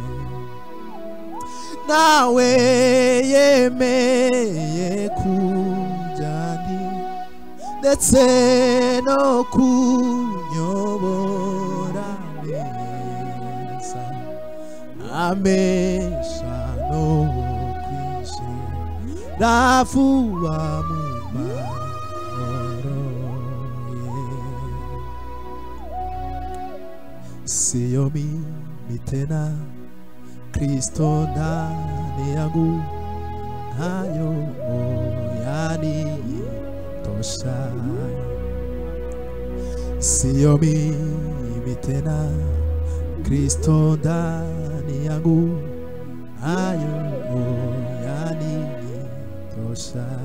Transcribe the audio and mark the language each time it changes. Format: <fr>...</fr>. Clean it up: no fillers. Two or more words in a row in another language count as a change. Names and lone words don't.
<rw>Nawe yemeye kunjani ndetse no kunyobora neza, ampesha no kwinjira vuba mu mahoro ye.</rw> <sw>Siyo mimi tena, Kristo ndani yangu, hayo yanitosha. Siyo mimi tena, Kristo ndani yangu, hayo yanitosha.</sw>